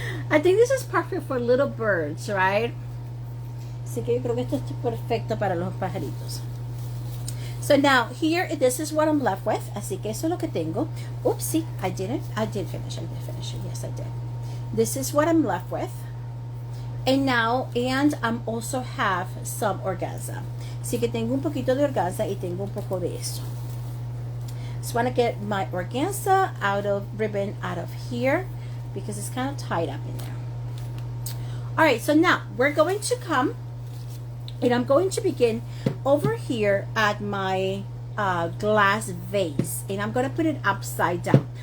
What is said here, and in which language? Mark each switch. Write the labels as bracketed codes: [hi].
[en] I think this is perfect for little birds, right? [es] Así que yo creo que esto es perfecto para los pajaritos. [en] So now here, this is what I'm left with. [es] Así que eso es lo que tengo. [en] Oopsie, I did finish it. Yes, I did. This is what I'm left with. And I'm also have some organza. [es] Así que tengo un poquito de organza y tengo un poco de eso. [en] Just want to get my organza ribbon out of here because it's kind of tied up in there. All right, so now we're going to come, and I'm going to begin over here at my glass vase, and I'm going to put it upside down.